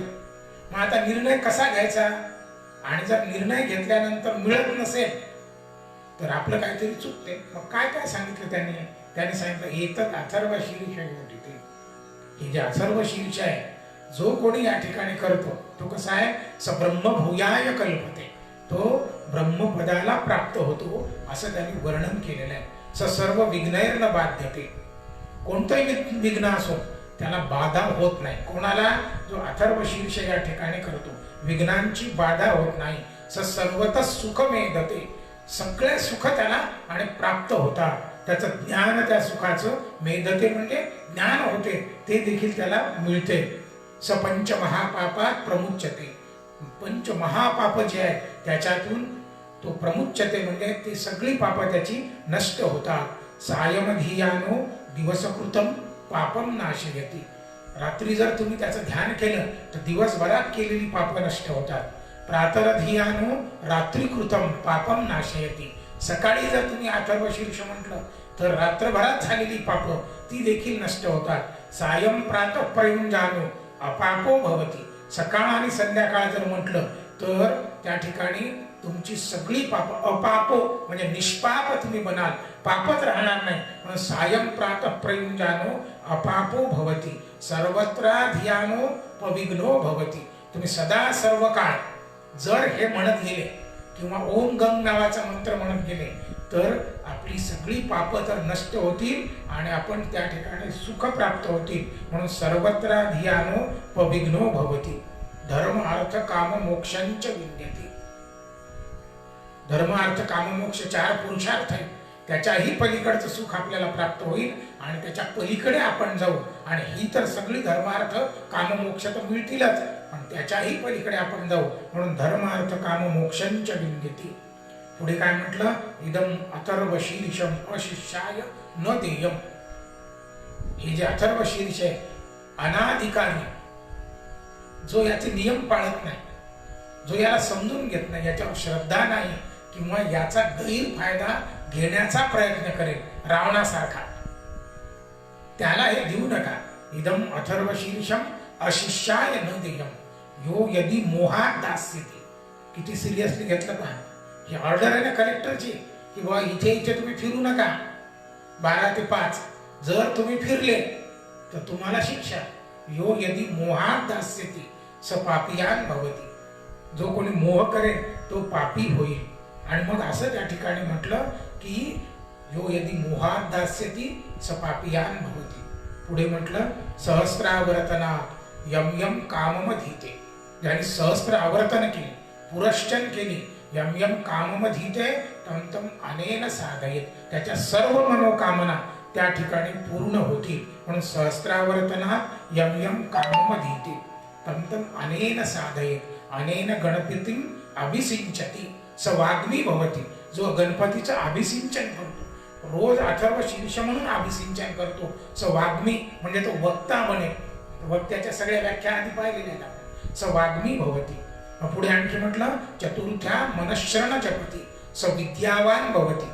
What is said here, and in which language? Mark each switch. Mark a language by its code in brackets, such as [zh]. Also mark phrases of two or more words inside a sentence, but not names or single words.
[mr] मग आता निर्णय कसा घ्यायचा? आणि जर निर्णय घेतल्यानंतर मिळत नसेल तर आपलं काहीतरी चुकते. मग काय काय सांगितलं त्यांनी सांगितलं एकच अथर्व शीर्ष होती. हे जे अथर्व शीर्ष आहे जो कोणी या ठिकाणी करतो तो कसा आहे? [sa] स ब्रह्मभूयाय कल्पते, [mr] तो ब्रह्मपदाला प्राप्त होतो असं त्यांनी वर्णन केलेलं आहे. [sa] स सर्व विघ्नैर्न बाध्यते, [mr] कोणतंही विघ्न असो त्याला बाधा होत नाही. कोणाला? जो अथर्व शीर्ष या ठिकाणी करतो विघ्नांची बाधा होत नाही. [sa] स सर्वतः सुख मेधते, [mr] सगळे सुख त्याला आणि प्राप्त होतात. त्याचं ज्ञान त्या सुखाचं मेधते म्हणजे ज्ञान होते ते देखील त्याला मिळते. [sa] स पंच महापापात प्रमुच्यते, [mr] 5 महापाप जे आहे त्याच्यातून तो प्रमुच्यते म्हणजे ती सगळी पाप त्याची नष्ट होतात. [sa] सायमधियानो दिवसकृतम पापम नाशयति, [mr] रात्री जर तुम्ही त्याचं ध्यान केलं तर दिवसभरात केलेली पाप नष्ट होतात. [sa] प्रातरधियानो रात्रीकृतम पापम नाशयति, [mr] सकाळी जर तुम्ही अथर्व शीर्ष म्हटलं तर रात्रभरात झालेली पाप ती देखील नष्ट होतात. [sa] सायं प्रातः प्रयुंजानो अपापो भवती, [mr] सकाळ आणि संध्याकाळ जर म्हटलं तर त्या ठिकाणी तुमची सगळी पाप अपापो म्हणजे निष्पाप तुम्ही बनाल, पापच राहणार नाही. [sa] म्हणून सायं प्रातः प्रयुंजानो अपापो भवती, सर्वत्र धियानो पविघ्नो भवती. [mr] तुम्ही सदा सर्व काळ जर हे म्हणत गेले किंवा ओम गंग नावाचा मंत्र म्हणत गेले तर आपली सगळी पाप तर नष्ट होतील आणि आपण त्या ठिकाणी सुख प्राप्त होतील. [sa] म्हणून सर्वत्र धियानो पविघ्नो भवती. धर्म अर्थ काम मोक्षांच विद्यते. [mr] धर्म अर्थ काम मोक्ष 4 पुरुषार्थ आहेत. त्याच्याही पलीकडचं सुख आपल्याला प्राप्त होईल आणि त्याच्या पलीकडे आपण जाऊ. आणि ही तर सगळी धर्मार्थ काम मोक्ष तर मिळतीलच पण त्याच्याही पलीकडे आपण जाऊ. [sa] म्हणून धर्म अर्थ काम मोक्षांच विद्यते. [mr] पुढे काय म्हटलं? [sa] इदम अथर्व शीर्षम अशिष्याय न देयम. [mr] हे जे अथर्व शीर्ष आहे अनाधिकारी, जो याचे नियम पाळत नाही, जो याला समजून घेत नाही, याच्यावर श्रद्धा नाही किंवा याचा गैरफायदा घेण्याचा प्रयत्न करेल रावणासारखा, त्याला हे देऊ नका. [sa] इदम अथर्व शीर्षम अशिष्याय न देयम यो यदि मोहात दास्यते. [mr] किती सिरियसली घेतलं पहा. ही ऑर्डर आहे ना कलेक्टरची की बाबा इथे इथे तुम्ही फिरू नका 12 ते 5. जर तुम्ही फिरले तर तुम्हाला शिक्षा. [sa] यो यदि मोहात दास्यते स पापियान भवती. [mr] जो कोणी मोह करेल तो पापी होईल. आणि मग असं त्या ठिकाणी म्हटलं की [sa] यो यदि मोहात दास्यति स पापियान भवती. [mr] पुढे म्हटलं [sa] सहस्रावर्तनात यम यम काममधीते. [mr] ज्याने सहस्त्र आवर्तन केली, पुरश्चन केली [sa] यम यम काममधीते तम तम अनेन साधयेत. [mr] त्याच्या सर्व मनोकामना त्या ठिकाणी पूर्ण होतील. [sa] म्हणून सहस्रावर्तनात यम यम काममधीते तम तम अनेन साधयेत. अनेन गणपतीं अभिसिंचती स वाग्मी भवती. [mr] जो गणपतीचं अभिसिंचन करतो, रोज अथर्व शीर्ष म्हणून अभिसिंचन करतो, [sa] स वाग्मी [mr] म्हणजे तो वक्ता बने. वक्त्याच्या सगळ्या व्याख्या आधी पाहिलेल्या आहेत आपण. [sa] स वाग्मी भवती. [mr] पुढे आणखी म्हटलं [sa] चतुर्थ्या मनश्रण जपती स विद्यावान भवती.